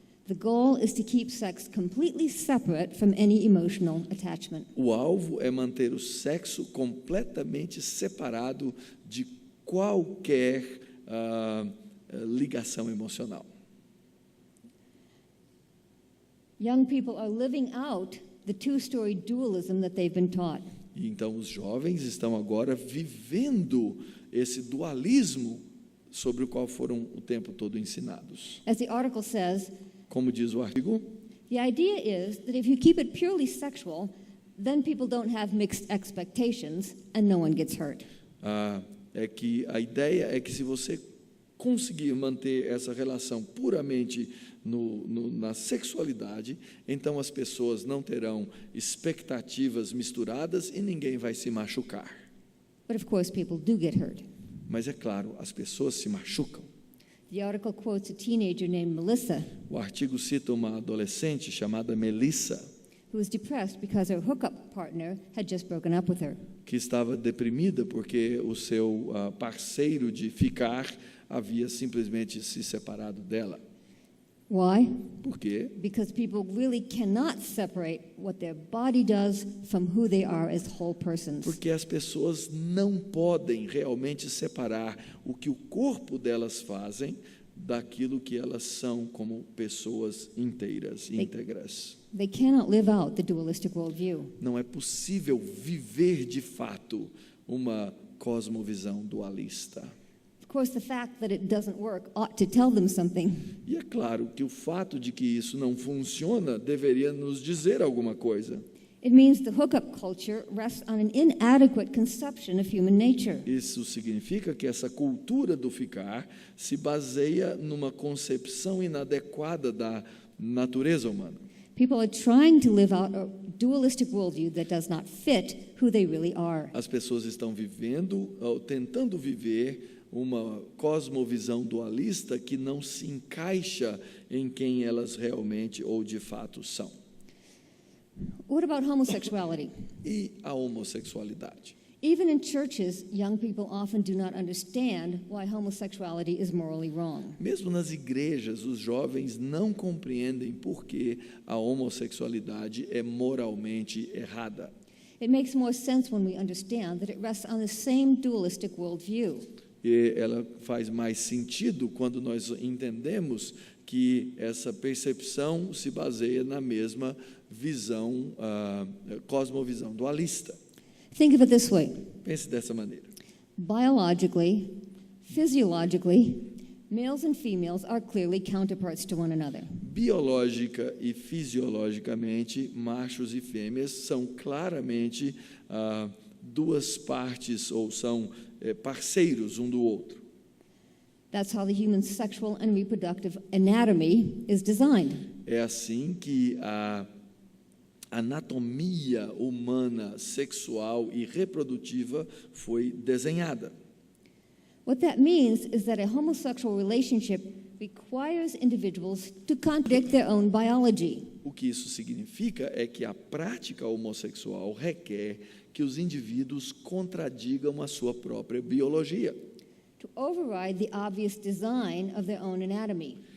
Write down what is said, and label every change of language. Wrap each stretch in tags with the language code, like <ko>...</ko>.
<en>The goal is to keep sex completely separate from any emotional attachment.</en> <pt>O alvo é manter o sexo completamente separado de qualquer ligação emocional.</pt> <en>Young people are living out the two-story dualism that they've been taught.</en> <pt>E então os jovens estão agora vivendo esse dualismo sobre o qual foram o tempo todo ensinados.</pt> <en>As the article says,</en> <pt>Como diz o artigo,</pt> <en>the idea is that if you keep it purely sexual, then people don't have mixed expectations and no one gets hurt.</en> <pt>é que a ideia é que se você conseguir manter essa relação puramente na sexualidade, então as pessoas não terão expectativas misturadas e ninguém vai se machucar.</pt> <en>But of course people do get hurt.</en> <pt>Mas é claro, as pessoas se machucam.</pt> <en>The article quotes a teenager named Melissa,</en> <pt>O artigo cita uma adolescente chamada Melissa,</pt> <en>who was depressed because her hookup partner had just broken up with her.</en> <pt>que estava deprimida porque o seu parceiro de ficar havia simplesmente se separado dela.</pt> <en>Why?</en> <pt>Por quê?</pt> <en>Because people really cannot separate what their body does from who they are as whole persons.</en> <pt>Porque as pessoas não podem realmente separar o que o corpo delas fazem daquilo que elas são como pessoas inteiras, íntegras.</pt> <en>They cannot live out the dualistic worldview.</en> <pt>Não é possível viver de fato uma cosmovisão dualista.</pt> <en>Of course, the fact that it doesn't work ought to tell them something.</en> <pt>E é claro que o fato de que isso não funciona deveria nos dizer alguma coisa.</pt> <en>It means the hookup culture rests on an inadequate conception of human nature.</en> <pt>Isso significa que essa cultura do ficar se baseia numa concepção inadequada da natureza humana.</pt> <en>People are trying to live out a dualistic worldview that does not fit who they really are.</en> <pt>As pessoas estão vivendo, ou tentando viver uma cosmovisão dualista que não se encaixa em quem elas realmente ou de fato são.</pt> <en>What about homosexuality?</en> <pt>E a homossexualidade?</pt> <en>Even in churches, young people often do not understand why homosexuality is morally wrong.</en> <pt>Mesmo nas igrejas, os jovens não compreendem por que a homossexualidade é moralmente errada.</pt> <en>It makes more sense when we understand that it rests on the same dualistic worldview.</en> <pt>E ela faz mais sentido quando nós entendemos que essa percepção se baseia na mesma visão, cosmovisão dualista.</pt> <en>Think of it this way.</en> <pt>Pense dessa maneira.</pt> <en>Biologically, physiologically, males and females are clearly counterparts to one another.</en> <pt>Biológica e fisiologicamente, machos e fêmeas são claramente duas partes, ou são parceiros um do outro.</pt> <en>That's how the human sexual and reproductive anatomy is designed.</en> <pt>É assim que a anatomia humana, sexual e reprodutiva foi desenhada.</pt> <en>What that means is that a homosexual relationship requires individuals to contradict their own biology.</en> <pt>O que isso significa é que a prática homossexual requer que os indivíduos contradigam a sua própria biologia.</pt> <en>To override the obvious design of their own anatomy.</en>